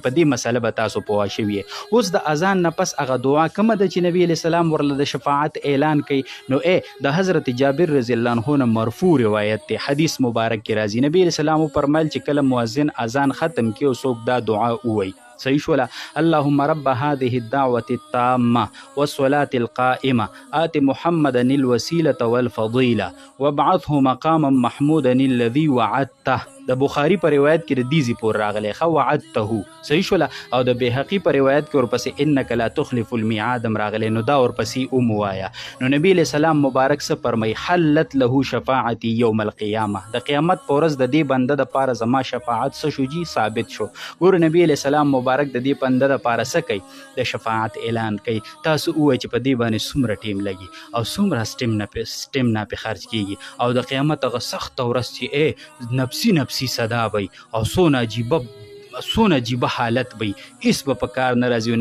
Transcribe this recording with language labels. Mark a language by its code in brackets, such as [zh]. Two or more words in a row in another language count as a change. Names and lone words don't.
[ps] په دې مسله به تاسو پوه شوي. اوس د اذان نه پس هغه دعا کومه ده چې نبی [ar] علیه السلام [ps] ورله د شفاعت اعلان کوي نو د حضرت جابر [ar] رضی الله عنه [ps] نه مرفوع روایت دی، حدیث مبارک کې راځي. نبی [ar] علیه السلام [ps] وفرمیل چې کله مؤذن اذان ختم کړي او څوک دا دعا ووایي. صحیح شوله؟ [ar] اللهم رب هذه الدعوة التامة والصلاة القائمة آت محمدا الوسيلة والفضيلة وابعثه مقاما محمودا الذي وعدته. [ps] د بخاری په روایت کې د دیزی پور راغلی خو وعدته. صحیح شوله؟ او د بیهقي په روایت کې ورپسې [ar] انک لا تخلف الميعاد [ps] راغلی نو دا ورپسې ووایا. نو نبی [ar] علیہ السلام [ps] مبارک څه فرمایي؟ [ar] حلت له شفاعتي یوم القیامه، [ps] د قیامت په ورځ د دې بنده دپاره زما شفاعت څه شو جي ثابت شو. ګوره نبی [ar] علیہ السلام [ps] مبارک د دې بنده دپاره څه کوي؟ د شفاعت اعلان کوي. تاسو ووایئ چې په دې باندې څومره ټیم لګي او څومره سټیم نه پې خرج کیږي او د قیامت هغه سخته ورځ چې نفسي نفسي صدا وي او څونه عجیبه حالت وي هېڅ به په کار نه راځي.